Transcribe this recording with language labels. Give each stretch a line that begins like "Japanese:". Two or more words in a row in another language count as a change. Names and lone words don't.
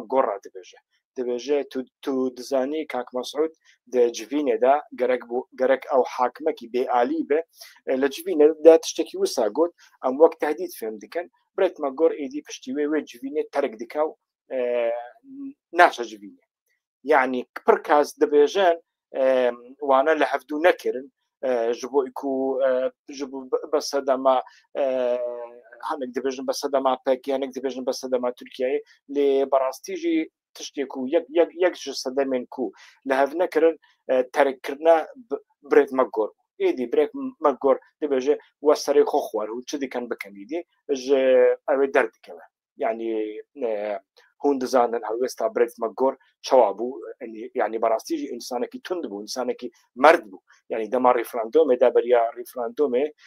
Kurdish: گۆڕا دەبێژێ تو دزانی کاک مەسعود جوینێدا گەرەک ئەو حاکمەکی بێعالی بێ لە جوینەدا تشتێکی وسا گوت ئەم وەک تهدید فێم دکەن برێتمە گۆڕ ئیدی پشتی وێ جوینێ تەرک دکا و ناچە جوینێ یعنی پڕ کاس دەبێژن وانە لە هەفتوو نەکردن ji bo ku be sedema hinek dibêjin be sedema pekî hinek dibêjin be sedema Tirkiyeyê lê berastî jî tiştê ku yek ji sedemên ku li hev nekirin terekkirina birêtmek gor êdî birêtmek gor dibêje we serê xwe xwar û çi dikin bikin îdî ji ew ê derdikeve yani hûn dizanin helwesta birêtmek gor çawa bû yani berastî jî însanekî tund bû însanekî merd bû yani dema referandumê de beriya referandumê